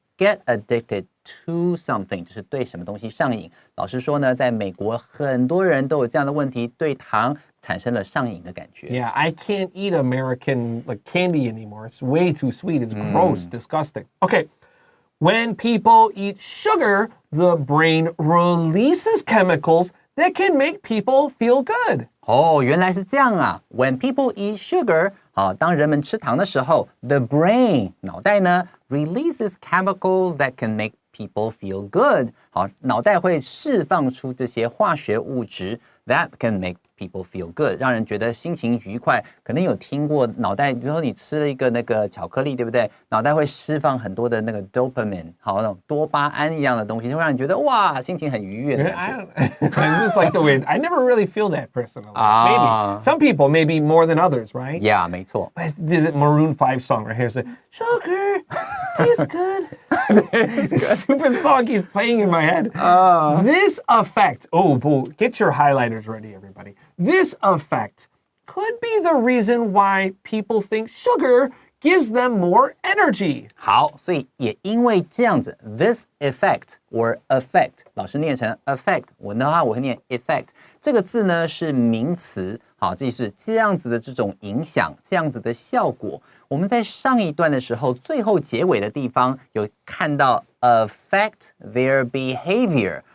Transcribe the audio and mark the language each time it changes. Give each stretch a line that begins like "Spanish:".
English: Get addicted to something
Chinese: 就是对什么东西上瘾。老师说呢，在美国很多人都有这样的问题，对糖产生了上瘾的感觉。
English: Yeah, I can't eat American like candy anymore. It's way too sweet. It's gross, disgusting. Okay, when people eat sugar, the brain releases chemicals that can make people feel good.
Chinese: 原来是这样啊
English: When people eat sugar,
Chinese: 当人们吃糖的时候
English: the brain,
Chinese: 脑袋呢
English: releases chemicals that can make people feel good.
Chinese: 脑袋会释放出这些化学物质
English: that can make people feel good,
Chinese: 让人觉得心情愉快。可能有听过脑袋，比如说你吃了一个那个巧克力，对不对？脑袋会释放很多的那个 dopamine, 那种多巴胺一样的东西，会让你觉得哇，心情很愉悦的感觉。
English: I just like the way I never really feel that personally. Maybe some people, maybe more than others, right?
Chinese: Yeah, 没错。
English: The Maroon 5 song right here says, "Sugar tastes good." This stupid song keeps playing in my head. This effect. Get your highlighters ready, everybody. This effect could be the reason why people think sugar gives them more energy.
Chinese: 好，所以也因为这样子
English: this effect or affect
Chinese: 老师念成 affect 我的话我会念 effect 这个字呢是名词，好，这是这样子的这种影响，这样子的效果。我们在上一段的时候最后结尾的地方有看到
English: affect their behavior，